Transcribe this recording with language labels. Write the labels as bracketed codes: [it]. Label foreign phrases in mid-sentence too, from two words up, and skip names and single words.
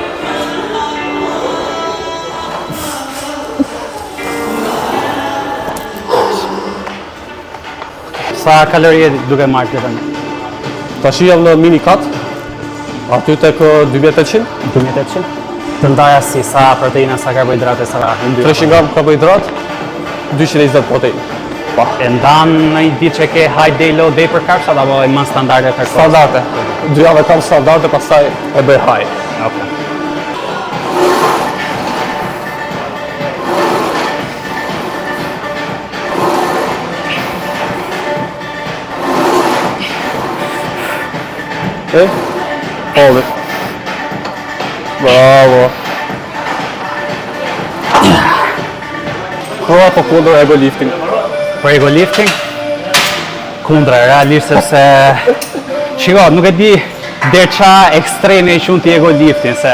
[sq] Sa kalorie duke marrë të tani? Tash jam në [en] mini cut, [sq] aty tek 2800. 2800? Të ndaja si, sa proteina, sa karbohidrate, sa yndyrë? 300 gram karbohidrat, 220 protein. E ndan në një ditë që ke [en] high day, low day [sq] për carbs, apo e më standarde për kohë? Standarde. 2 javë kam standarde, pastaj e bëj high. Okay. [en] Hold it. [sq] Bravo. Ko apo kundër [en] ego lifting? [sq] Për [en] ego lifting? [sq] Kundra, realisht sepse... Shiko, nuk e di der qa ekstreme i qunë t'i [en] ego lifting, [sq] se...